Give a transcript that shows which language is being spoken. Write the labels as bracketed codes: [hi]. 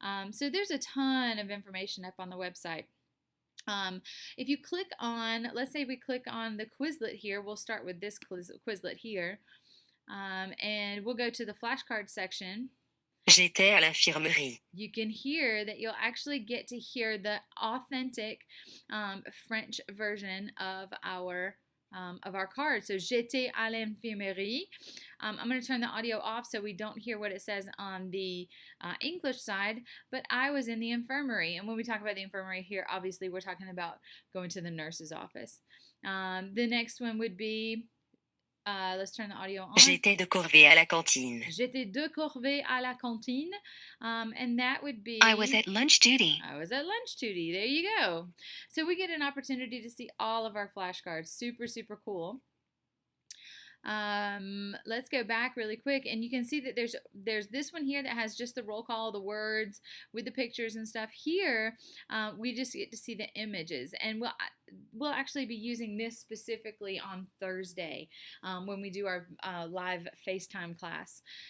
[en] So there's a ton of information up on the website. If you click on, let's say we click on the Quizlet here, we'll start with this Quizlet here. And we'll go to the flashcard section. [fr] J'étais à l'infirmerie. [en] You can hear that you'll actually get to hear the authentic French version of our card. [fr] So, j'étais à l'infirmerie. [en] I'm going to turn the audio off so we don't hear what it says on the English side, but I was in the infirmary. And when we talk about the infirmary here, obviously we're talking about going to the nurse's office. The next one would be, let's turn the audio on. [fr] J'étais de corvée à la cantine. J'étais de corvée à la cantine. [en] And that would be... I was at lunch duty. I was at lunch duty. There you go. So we get an opportunity to see all of our flashcards. Super, super cool. Let's go back really quick, and you can see that there's this one here that has just the roll call, the words with the pictures and stuff. Here, we just get to see the images, and we'll actually be using this specifically on Thursday when we do our live FaceTime class.